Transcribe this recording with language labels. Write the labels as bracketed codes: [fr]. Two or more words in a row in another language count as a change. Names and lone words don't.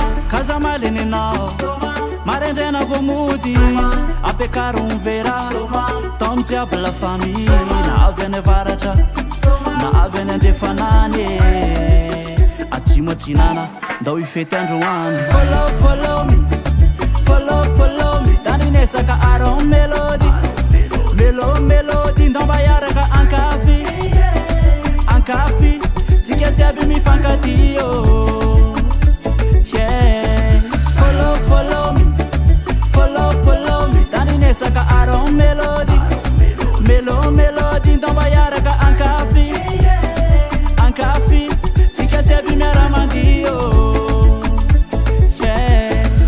[mg] Ka za maleny anao, maraindraina vao mody, ampiakaro ny vera. Tao amin'ny jiaby [fr] la famille, [mg] na avy any avaratra, na avy any andrefanany. Atsimo atsinana, ndao hifety androany. [en] Follow, follow me. Follow, follow me. [mg] Tandrinesaka Aron Melody. Melo, melody, ndao mba hiaraka ankafy. Ankafy, tsika jiaby mifankatia, oh. [en] Yeah. Follow, follow me. Follow, follow me. [mg] Tandrinesaka Aron Melody. Melo, melody, ndao mba hiaraka ankafy. Ankafy, tsika jiaby miara-mandio. Yeah.